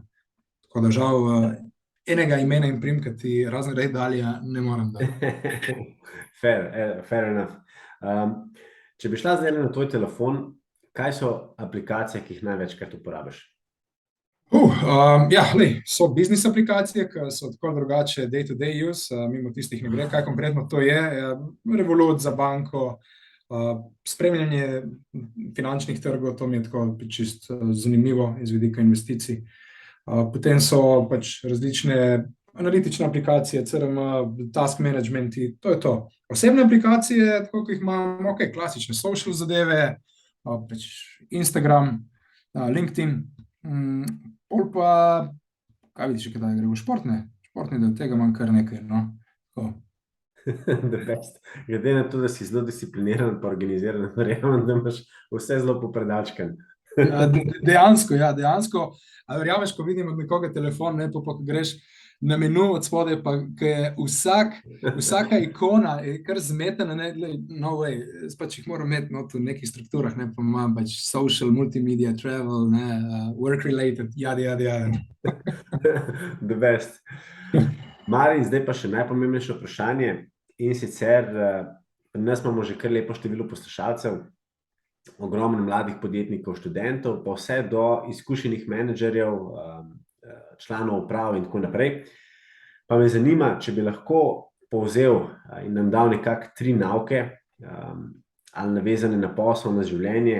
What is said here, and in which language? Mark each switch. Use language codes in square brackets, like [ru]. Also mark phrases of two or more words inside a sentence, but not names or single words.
[sl] Tako da žal enega imena in primka ti razen Ray Dalija ne moram dati. [en] Fair enough. [sl] Če bi šla zdaj na tvoj telefon, kaj so aplikacije, ki jih največkrat uporabiš? So biznis aplikacije, ki so tako drugače [en] day-to-day use, [sl] mimo tistih ne gre, kaj konkretno to je. Revolut za banko, spremljanje finančnih trgov, to mi je tako čisto zanimivo iz vidika investicij. Potem so različne analitične aplikacije, CRM, [en] task managementi, [sl] to je to. Osebne aplikacije, tako kot jih imam, klasične social zadeve, Instagram, LinkedIn, pol pa, kaj vidiš, kaj da gre v športne del, tega imam kar nekaj, no. [en] The best. [sl] Glede na to, da si zelo discipliniran pa organiziran, verjamem, da imaš vse zelo popredalčkan. Dejansko, a verjameš, ko vidim od nekoga telefon, ne, pa greš na menu od spodaj, pa je vsaka ikona je kar zmetena, ne, [en] no way, [sl] jih moram imeti v nekih strukturah, ne, pa imam [en] social, multimedia, travel, [sl] ne, [en] work related, [sl] jadi. [en] The best. [sl] Mari, zdaj pa še najpomembnejše vprašanje in sicer pri nas imamo že kar lepo število poslušalcev, ogromno mladih podjetnikov, študentov, pa vse do izkušenih menedžerjev, članov uprav in tako naprej. Pa me zanima, če bi lahko povzel in nam dal nekako 3 nauke, ali navezane na posel, na življenje.